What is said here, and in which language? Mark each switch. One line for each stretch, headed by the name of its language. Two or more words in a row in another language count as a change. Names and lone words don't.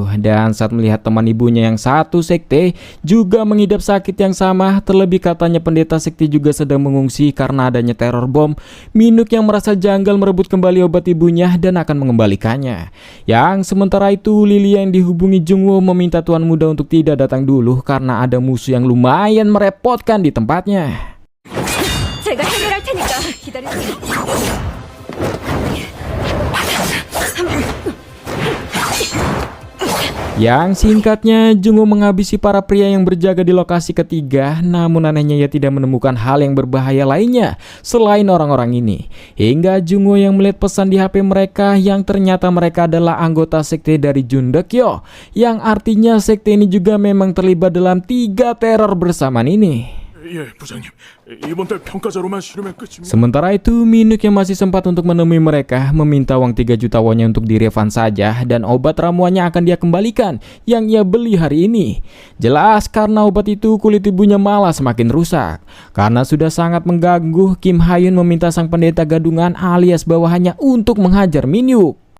Indonesian: Dan saat melihat teman ibunya yang satu sekte juga mengidap sakit yang sama, terlebih katanya pendeta sekte juga sedang mengungsi karena adanya teror bom, Min-hyuk yang merasa janggal merebut kembali obat ibunya dan akan mengembalikannya. Yang sementara itu, Lilia yang dihubungi Jungwoo meminta tuan muda untuk tidak datang dulu karena ada musuh yang lumayan merepotkan di tempatnya.
Korean: 제가 해결할 테니까 기다리세요.
Indonesian: Yang singkatnya, Jungwoo menghabisi para pria yang berjaga di lokasi ketiga, namun anehnya ia tidak menemukan hal yang berbahaya lainnya selain orang-orang ini. Hingga Jungwoo yang melihat pesan di HP mereka yang ternyata mereka adalah anggota sekte dari Jundekyo, yang artinya sekte ini juga memang terlibat dalam 3 teror bersamaan ini.
Korean: 예, 부장님. 이번 달 평가자로만 실으면 끝입니다.
Indonesian: Sementara itu, Min-hyuk yang masih sempat untuk menemui mereka meminta uang 3 juta wonnya untuk direfund saja dan obat ramuannya akan dia kembalikan yang ia beli hari ini. Jelas karena obat itu kulit ibunya malah semakin rusak. Karena sudah sangat mengganggu, Kim Ha-yoon meminta sang pendeta gadungan alias bawahannya untuk menghajar Min-hyuk.